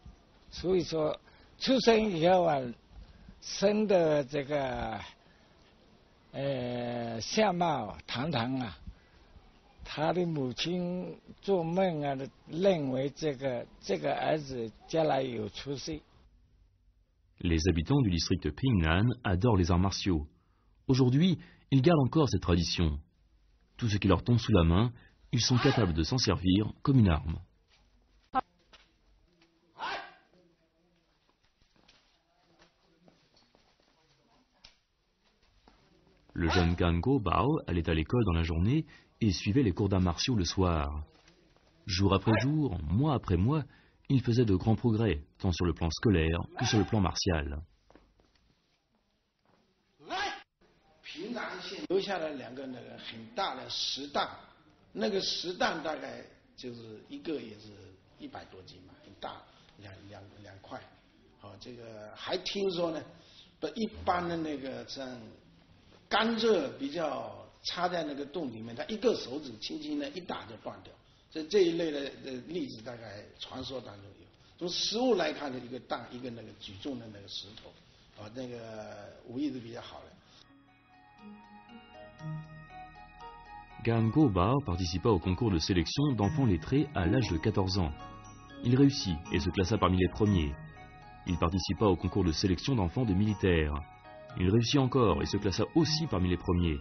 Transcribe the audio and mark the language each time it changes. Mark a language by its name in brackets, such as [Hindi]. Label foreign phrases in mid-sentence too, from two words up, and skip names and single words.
[Chinese] 所以说，出生以后啊，生的这个相貌堂堂啊，他的母亲做梦啊，认为这个儿子将来有出息。 [French] Les habitants du district Pingnan adorent les arts martiaux. Aujourd'hui, ils gardent encore cette tradition. Tout ce qui leur tombe sous la main, ils sont capables de s'en servir comme une arme. Le jeune Gan Go Bao allait à l'école dans la journée et suivait les cours d'arts martiaux le soir. Jour après jour, mois après mois, il faisait de grands progrès, tant sur le plan scolaire que sur le plan martial. [Chinese] 平壤县留下了2个那个很大的石弹，那个石弹大概就是一个也是100多斤嘛，很大，两块。好，这个还听说呢，不一般的那个像甘蔗比较插在那个洞里面，他一个手指轻轻的一打就断掉。这一类的例子大概传说当中有。从实物来看的一个那个举重的那个石头，啊，那个武艺是比较好的。 [French] Gan Go Bao participa au concours de sélection d'enfants lettrés à l'âge de 14 ans. Il réussit et se classa parmi les premiers. Il participa au concours de sélection d'enfants de militaires. Il réussit encore et se classa aussi parmi les premiers.